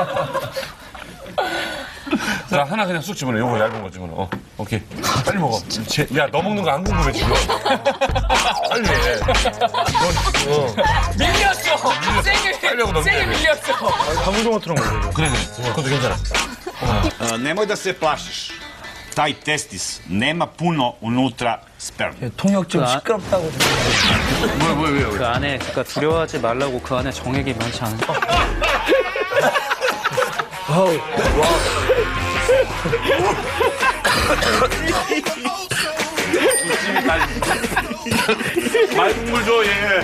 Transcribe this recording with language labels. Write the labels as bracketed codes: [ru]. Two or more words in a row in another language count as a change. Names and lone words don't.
[ko] 자 하나 그냥 쑥 집어넣어. 요거 얇은 거 집어넣어. 오케이. 빨리 먹어. 야, 너 먹는 거 안 궁금해 지금. 빨리 해. 밀렸어. 빨리 하고 세게 밀렸어. 방울토마토랑 먹어. 그래. 그것도 괜찮아. [sr] Nemoj da se plašiš. Taj testis nema puno unutra sperme. [ko] 통역 좀 시끄럽다고. 뭐야. 그 안에, 그러니까 두려워하지 말라고 그 안에 정액이 많지 않은 거. 아우, 맑은 물 줘, 얘.